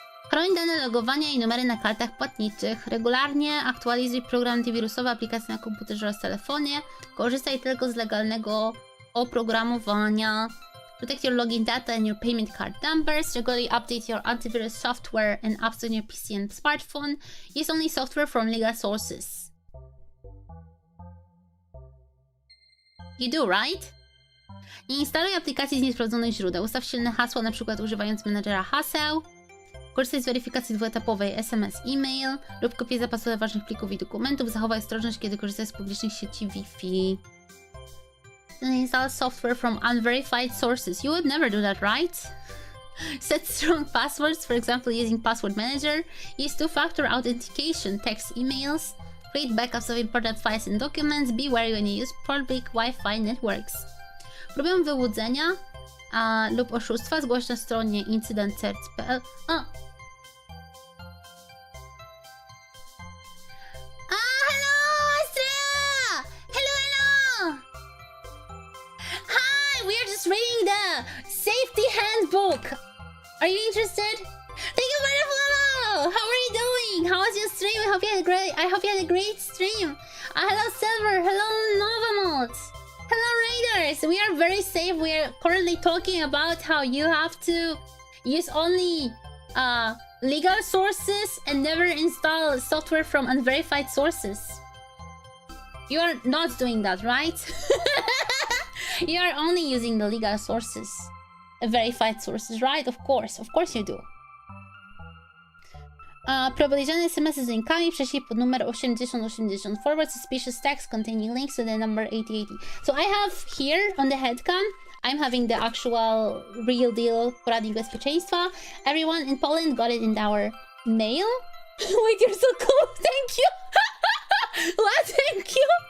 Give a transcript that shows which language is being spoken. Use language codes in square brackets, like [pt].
[pl] Chroń dane logowania i numery na kartach płatniczych. Regularnie aktualizuj program antywirusowy, aplikacje na komputerze oraz telefonie. Korzystaj tylko z legalnego oprogramowania. [en] Protect your login data and your payment card numbers. Regularly update your antivirus software and apps on your PC and smartphone. Use only software from legal sources. You do, right? [pl] Nie instaluj aplikacji z niesprawdzonych źródeł. Ustaw silne hasła, np. używając menadżera haseł. Korzystaj z weryfikacji dwuetapowej SMS, e-mail lub kopię zapasowe ważnych plików i dokumentów. Zachowaj ostrożność, kiedy korzystasz z publicznych sieci Wi-Fi. [en] Install software from unverified sources. You would never do that, right? Set strong passwords, for example using Password Manager. Use two-factor authentication, text emails. Create backups of important files and documents. Be wary when you use public Wi-Fi networks. [pl] Próbę wyłudzenia lub oszustwa zgłoś na stronie incydent.cert.pl. [en] Hello, Lastrea! Hello! Hi, we are just reading the safety handbook. Are you interested? Thank you for the follow! How are you doing? How was your stream? I hope you had a great stream. Hello, Silver. Hello, Novamalt. Hello, Raiders! We are very safe. We are currently talking about how you have to use only legal sources and never install software from unverified sources. You are not doing that, right? You are only using the legal sources, verified sources, right? Of course you do. [pl] Podejrzane SMS-y z linkami prześlij pod numer 8080. [en] Forward suspicious text containing links to the number 8080. So I have here on the headcam, I'm having the actual real deal Poradnik Bezpieczeństwa. Everyone in Poland got it in our mail. Wait, you're so cool. Thank you. What? Thank you.